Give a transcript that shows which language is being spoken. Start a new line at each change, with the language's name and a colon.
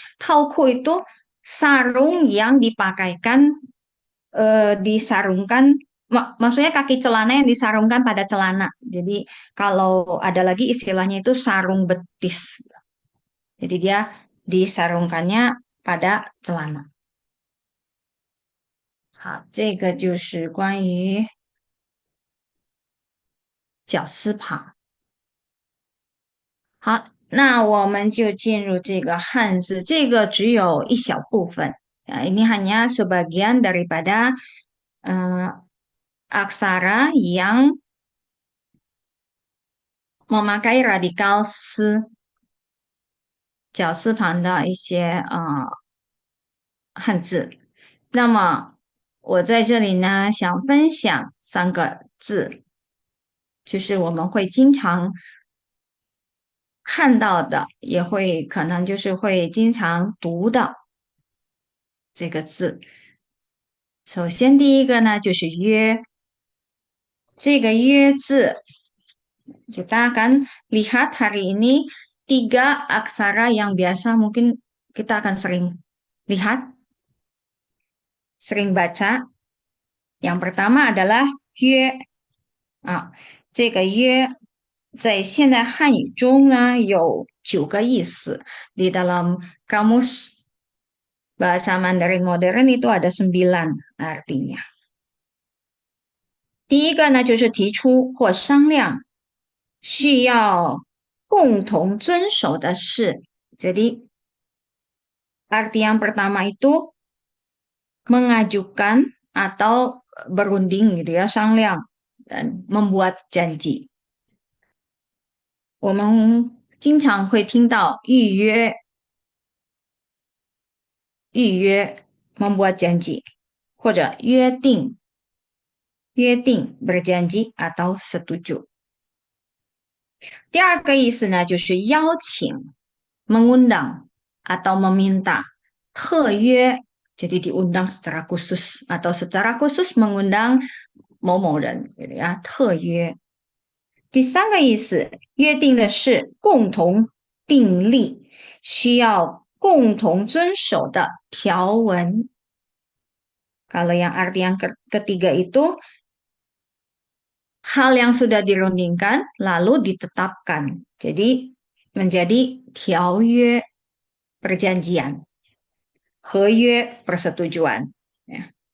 Indonesian: Tauku itu sarung yang dipakaikan, disarungkan, maksudnya kaki celana yang disarungkan pada celana. Jadi kalau ada lagi istilahnya itu sarung betis. Jadi dia disarungkannya pada celana.
Chinese: 好，这个就是关于绞丝旁。好，那我们就进入这个汉字，这个只有一小部分。
Indonesian: Ini hanya sebagian daripada aksara yang memakai radikal
Chinese: 丝绞丝旁的一些汉字。那么我在这里呢，想分享3个字，就是我们会经常看到的，也会可能就是会经常读的这个字。首先第一个呢就是约，这个约字
Indonesian: kita akan lihat hari ini 3 aksara yang biasa mungkin kita akan sering lihat, sering baca. Yang pertama adalah
Chinese: 约啊，这个约在现代汉语中呢有9个意思。
Indonesian: Di dalam kamus bahasa Mandarin modern itu ada 9 artinya.
Chinese: 第一个呢就是提出或商量需要共同遵守的事。
Indonesian: Jadi arti yang pertama itu mengajukan atau berunding gitu ya, 商量 dan membuat janji.
Chinese: 我们经常会听到预约
Indonesian: membuat janji
Chinese: 或者约定
Indonesian: berjanji atau setuju。
Chinese: 第二个意思呢，就是邀请
Indonesian: mengundang atau meminta 特约 jadi diundang secara khusus atau secara khusus mengundang
Chinese: 某某人
Indonesian: gitu ya 特约。
Chinese: 第三个意思，约定的是共同订立，需要共同遵守的条文。
Indonesian: Kalau yang arti yang ketiga itu hal yang sudah dirundingkan lalu ditetapkan. Jadi menjadi 条约 perjanjian, 合约 persetujuan. Ya.